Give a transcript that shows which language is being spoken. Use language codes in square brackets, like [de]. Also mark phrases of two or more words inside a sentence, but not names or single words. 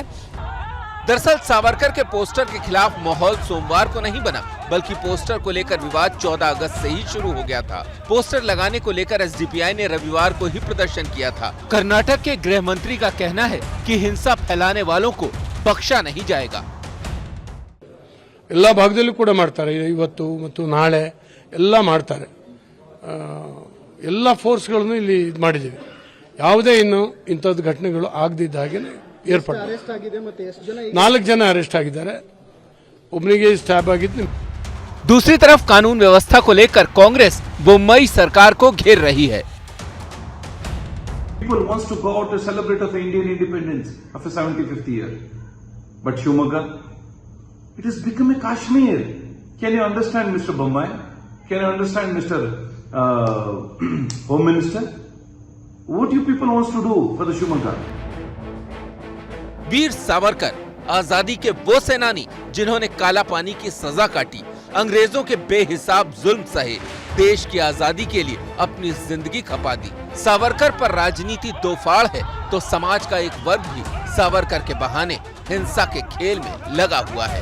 [hi] दरअसल सावरकर के पोस्टर के खिलाफ माहौल सोमवार को नहीं बना, बल्कि पोस्टर को लेकर विवाद 14 अगस्त से ही शुरू हो गया था। पोस्टर लगाने को लेकर एसडीपीआई ने रविवार को ही प्रदर्शन किया था। कर्नाटक के गृह मंत्री का कहना है कि हिंसा फैलाने वालों को बख्शा नहीं जाएगा। [kn] ಎಲ್ಲ ಭಾಗದಲ್ಲೂ ಕೂಡ ಮಾಡ್ತಾರೆ, ಇವತ್ತು ಮತ್ತು ನಾಳೆ ಎಲ್ಲ ಮಾಡ್ತಾರೆ। ಎಲ್ಲ ಫೋರ್ಸ್ಗಳನ್ನು ಇಲ್ಲಿ ಇದು ಮಾಡಿದ್ದೀವಿ, ಯಾವುದೇ ಇನ್ನು ಇಂಥದ್ದು ಘಟನೆಗಳು ಆಗದಿದ್ದ ಹಾಗೆ ಏರ್ಪಟ್ಟು 4 ಜನ ಅರೆಸ್ಟ್ ಆಗಿದ್ದಾರೆ, ಒಬ್ಬನಿಗೆ ಸ್ಟ್ಯಾಬ್ ಆಗಿದ್ದು। [hi] दूसरी तरफ कानून व्यवस्था को लेकर कांग्रेस बोम्मई सरकार को घेर रही है। [en] People wants to go out to celebrate of the Indian independence of the 75th year, but Shimoga, it has become a Kashmir. Can you understand, Mr. Bommai? Can you understand, Mr. Home Minister? What you people wants to do for the Shimoga? [hi] वीर सावरकर आजादी के वो सेनानी जिन्होंने काला पानी की सजा काटी, अंग्रेजों के बेहिसाब जुल्म सहे, देश की आजादी के लिए अपनी जिंदगी खपा दी। सावरकर पर राजनीति दो फाड़ है तो समाज का एक वर्ग भी सावरकर के बहाने हिंसा के खेल में लगा हुआ है।